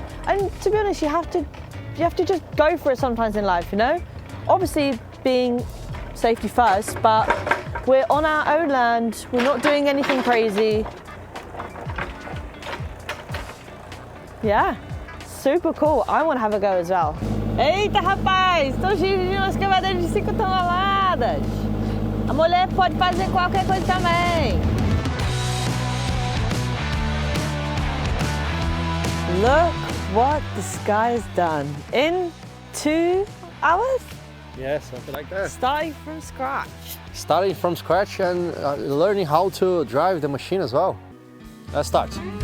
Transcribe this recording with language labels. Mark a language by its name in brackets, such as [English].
[English] And to be honest, you have to just go for it sometimes in life, you know? Obviously being safety first, but we're on our own land, we're not doing anything crazy. Yeah, super cool. I want to have a go as well. [Portuguese] Eita, rapaz, estão dirigindo as escavadoras de 5 toneladas. A mulher pode fazer qualquer coisa também. [English] Look what this guy has done in 2 hours? Yeah, something like that. Starting from scratch. Starting from scratch and learning how to drive the machine as well. Let's start.